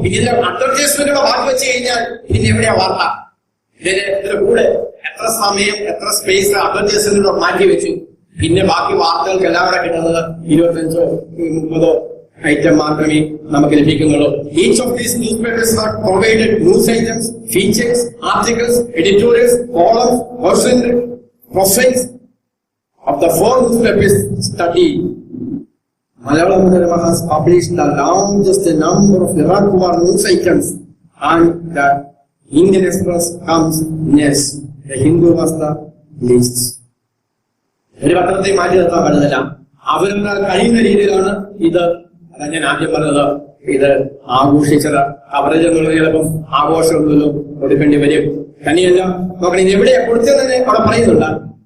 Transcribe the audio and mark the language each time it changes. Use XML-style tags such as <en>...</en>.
<ml>ഇതിന്റെ അഡ്വർടൈസ്മെന്റുകളെ ബാക്കി വെച്ച് കഴിഞ്ഞാൽ ഇതിന് എവിടെയാ വാർത്ത? ഇതിന്റെ കൂടെ എത്ര സമയം, എത്ര സ്പേസ് അഡ്വർടൈസ്മെന്റുകൾ മാറ്റി വെച്ചു. പിന്നെ ബാക്കി വാർത്തകൾക്ക് എല്ലാവരും കിട്ടുന്നത് 25 30 ഐറ്റം മാത്രമേ നമുക്ക് ലഭിക്കുന്നുള്ളൂ.</ml> <en>Each of these newspapers are provided news items, features, articles, editorials, columns, profiles of the 4 newspapers studied. Malayalam Manorama has published the largest number of Iraq war news items, and the Indian Express comes next. The Hindu was the least.</en> <ml>ഒരു പത്രത്തെ മാറ്റി നിർത്താൻ പറ്റുന്നില്ല. അവരെന്നാൽ കഴിയുന്ന രീതിയിലാണ് ഇത്. അതാണ് ഞാൻ ആദ്യം പറഞ്ഞത്. ഇത് ആഘോഷിച്ചത് കവറേജ് എന്നുള്ളത് ചിലപ്പം ആഘോഷമൊന്നും കൊടുക്കേണ്ടി വരും. തന്നെയല്ല, നോക്കണം, ഇത് എവിടെയാ കൊടുത്തതെന്ന് അവിടെ പറയുന്നുണ്ട്.</ml>